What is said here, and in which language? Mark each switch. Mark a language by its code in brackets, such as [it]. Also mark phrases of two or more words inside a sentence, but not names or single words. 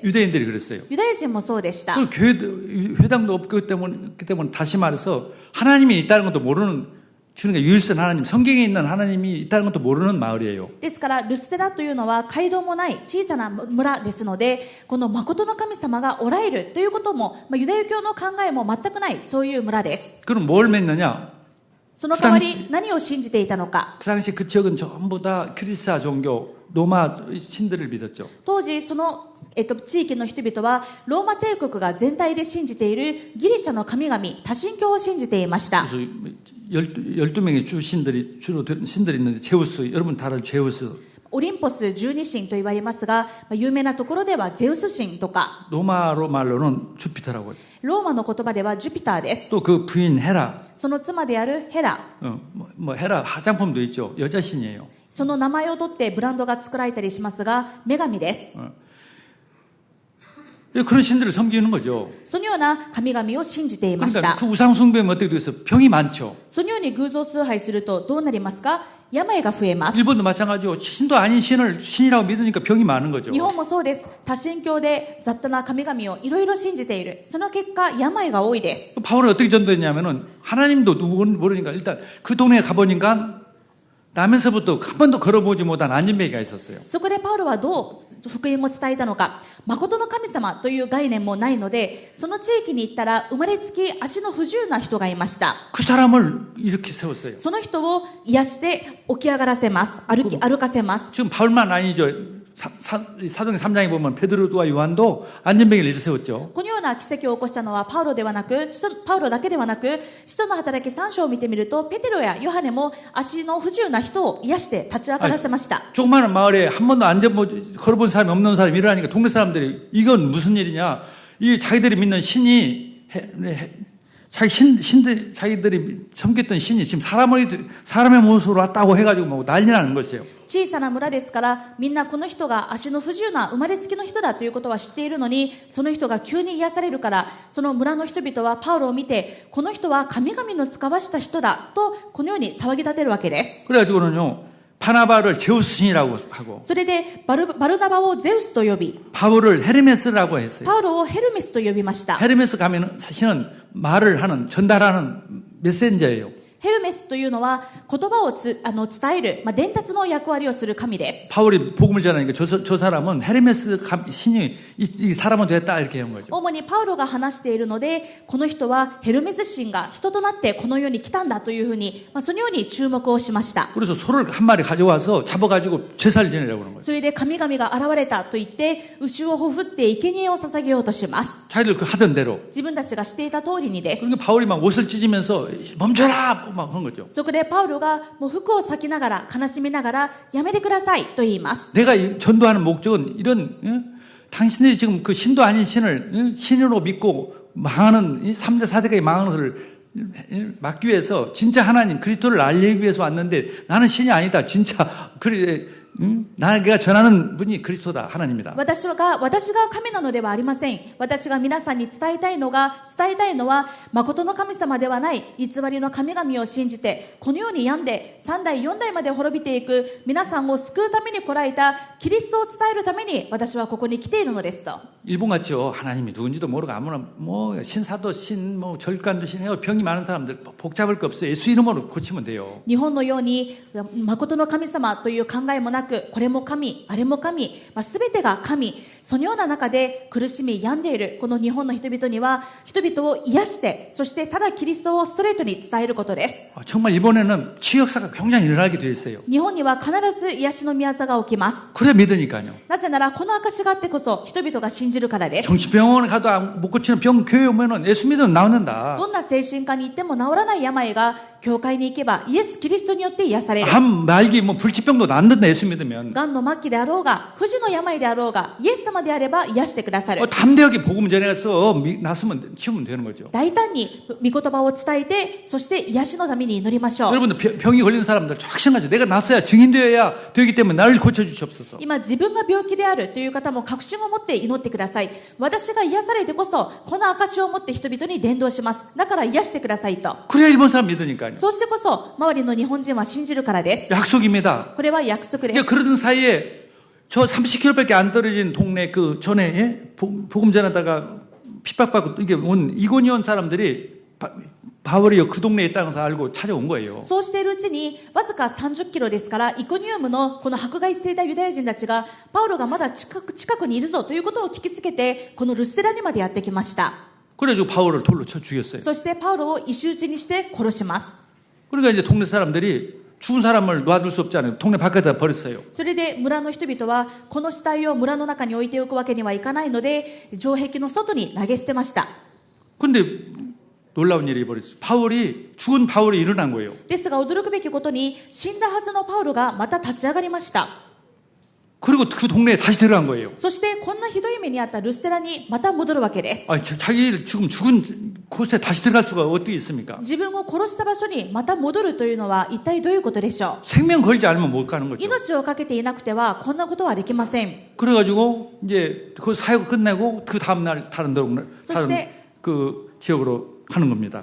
[ko] 유대인들이 그랬어요. [ja] ユダヤ人もそうでした。 [ko] 그 교회 회당도 없기 때문에 다시 말해서 하나님이 있다는 것도 모르는 그러니까 유일선 하나님, 성경에 있는 하나님이 있다는 것도 모르는 마을이에요. [ja] ですから、ルステラというのは街道もない小さな村ですので、この誠の神様がおられるということも、ユダヤ教の考えも全くない、そういう村です。 [ko] 그럼 뭘 믿느냐? [ja] その代わり何を信じていたのか。 [ko] 그 당시 그 지역은 전부 다 크리스사 종교, 로마 신들을 믿었죠. [ja] 当時その、地域の人々はローマ帝国が全体で信じているギリシャの神々、多神教を信じていました。 [ko] 그래서 12명의 주 신들이 주로 신들이 있는데 제우스, 여러분 다 아는 제우스. [ja] オリンポス12神と言われますが、有名なところではゼウス神とか、 [ko] 로마로 말로는 주피터라고 하죠. [ja] ローマの言葉ではジュピターです。 [ko] 또 그 부인 헤라. [ja] その妻であるヘラ、 [ko] 뭐 헤라 화장품도 있죠. 여자 신이에요. [ja] その名前を取ってブランドが作られたりしますが、女神です。 [ko] 그런 신들을 섬기는 거죠. [ja] そのような神々を信じていまし [ko] 그러니까 [ja] た。 [ko] 그 우상 숭배면 어떻게 되겠어요? 병이 많죠. [ja] そのように偶像崇拝するとどうなりますか？病が増えます。 [ko] 일본도 마찬가지고 신도 아닌 신을 신이라고 믿으니까 병이 많은 거죠. [ja] 日本もそうです。多神教で雑多な神々をいろいろ信じている。その結果、病が多いです。 [ko] 바울은 어떻게 전도했냐면은 하나님도 누구는 모르니까 일단 그 동네에 가보니까 나면서부터 한 번도 걸어보지 못한 안진뱅이가 있었어요. [ja] そこでパウロはどう福音を伝えたのか。誠の神様という概念もないので、その地域に行ったら生まれつき足の不自由な人がいました。 [ko] 그 사람을 이렇게 세웠어요. [ja] その人を癒して起き上がらせます。歩かせます。 [ko] 지금 바울만 아니죠. 사도행 3장에 보면 베드로와 요한도 안진뱅이를 일으세웠죠. [ja] このような奇跡を起こしたのはパウロだけではなく、使徒の働き3章を見てみると、ペテロやヨハネも足の不自由な人を癒して立ち上がらせました。 [ko] 조그마한 마을에 한 번도 걸어본 사람이 없는 사람이 일어나니까 동네 사람들이 이건 무슨 일이냐. 이 자기들이 믿는 신이 자기들이 섬겼던 신이 지금 사람의 모습으로 왔다고 해가지고 뭐 난리 나는 것이에요. [ja] 小さな村ですから、みんなこの人が足の不自由な生まれつきの人だということは知っているのに、その人が急に癒されるから、その村の人々はパウロを見て、この人は神々の使わした人だと、このように騒ぎ立てるわけです。 [ko] 그래가지고는요, 바나바를 제우스 신이라고 하고, [ja] それでバルナバをゼウスと呼び、 [ko] 바울을 헤르메스라고 했어요. [ja] パウロをヘルメスと呼びました。 [ko] 헤르메스 가면 신은 말을 하는, 전달하는 메신저예요. [ja] ヘルメスというのは言葉を伝える、伝達の役割をする神です。 [ko] 바울이 복음을 전하니까 저 사람은 헤르메스 신이 이 사람은 됐다 이렇게 한 거죠. [ja] 主にパウロが話しているので、この人はヘルメス神が人となってこの世に来たんだというふうに、そのように注目をしました。 [ko] 그래서 소를 한 마리 가져와서 잡아가지고 제사를 지내려고 하는 거죠. [ja] それで神々が現れたと言って牛をほふって生贄を捧げようとします。 [ko] 자기들 그 하던 대로. [ja] 自分たちがしていた通りにです。 [ko] 그러니까 바울이 막 옷을 찢으면서 멈춰라 막 한 거죠. [ja] そこでパウロがもう服を裂きながら悲しみながらやめてくださいと言います。 [ko] 내가 전도하는 목적은 이런 당신들이 지금 그 신도 아닌 신을 신으로 믿고 망하는 3대 4대가 망하는 것을 막기 위해서 진짜 하나님 그리스도를 알리기 위해서 왔는데 나는 신이 아니다. 진짜 내가 전하는 분이 그리스도다. 하나님이다. [ja] 私が神なのではありません。私が皆さんに伝えたいのは誠の神様ではない偽りの神々を信じて、このように病んで3代4代まで滅びていく皆さんを救うために来られたキリストを伝えるために私はここに来ているのですと。 [ko] 일본같이요. 하나님이 누군지도 모르고 아무나 뭐 신사도 신, 뭐 절간도 신, 병이 많은 사람들 복잡할 거 없어요. 예수 이름으로 고치면 돼요. [ja] 日本のように誠の神様という考えもなく、これも神、あれも神、すべてが神、そのような中で苦しみ病んでいるこの日本の人々には、人々を癒して、そしてただキリストをストレートに伝えることです。 [ko] 정말 일본에는 치유역사가 굉장히 일어나게 돼 있어요. [ja] 日本には必ず癒しの宮座が起きます。 [ko] 그래 믿으니까요. [ja] なぜならこの証があってこそ人々が信じるからです。 [ko] 정신병원에 가도 못 고치는 병 교회 오면은 예수 믿으면 나온다. [ja] どんな精神科に行っても治らない病が教会に行けばイエス・キリストによって癒される。 [ko] 암 말기 뭐 불치병도 낫는다 예수 믿으면 [ja] がんの末期であろうが、不治の病であろうが、イエス様であれば癒してくださる。 [ko] 담대하게 복음 전해서 낫으면 치우면 되는 거죠. [ja] 大胆に御言葉を伝えて、そして癒しのために祈りましょう。 [ko] 여러분들 병이 걸린 사람들 확신하죠. 내가 낫어야 증인되어야 되기 때문에 나를 고쳐주시옵소서. [ja] 今自分が病気であるという方も確信を持って祈ってください。私が癒されてこそこの証を持って人々に伝道します。だから癒してくださいと。 [ko] 그래야 일본 사람 믿으니까요. [ja] そうしてこそ周りの日本人は信じるからです。 [ko] 약속입니다. [ja] これは約束で [ko] 이제 [ja] す。 [ko] 그러던 사이에 저 30km밖에 안 떨어진 동네 그 전에 예? 복음 전하다가 핍박받고 이게 온 이고니온 사람들이 바울이 그 동네에 있다는 것을 알고 찾아온 거예요. [ja] そうしているうちにわずか30キロですからイコニウムのこの迫害していたユダヤ人たちがパウロがまだ近くにいるぞということを聞きつけてこのルステラにまでやってきました。 [ko] 그래가지고 바울을 돌로 쳐 죽였어요. [ja] そしてパウロを石打ちにして殺します。 [ko] 그러니까 이제 동네 사람들이 죽은 사람을 놔둘 수 없잖아요. 동네 바깥에다 버렸어요. [ja] それで村の人々はこの死体を村の中に置いておくわけにはいかないので城壁の外に投げ捨てました。 [ko] 근데 놀라운 일이 벌어졌어요. 죽은 바울이 일어난 거예요. [ja] ですが驚くべきことに死んだはずのパウロがまた立ち上がりました。 [ko] 그리고 그 동네에 다시 들어간 거예요. [ja] そしてこんなひどい目にあったルステラにまた戻るわけです。 [ko] 자기 지금 죽은 곳에 다시 들어갈 수가 어떻게 있습니까? [ja] 自分を殺した場所にまた戻るというのは一体どういうことでしょう。 [ko] 생명 걸지 않으면 못 가는 거죠. [ja] 命をかけていなくてはこんなことはできません。 [ko] 그래가지고 이제 그 사역을 끝내고 그 다음날 다른 그 지역으로 가는 겁니다.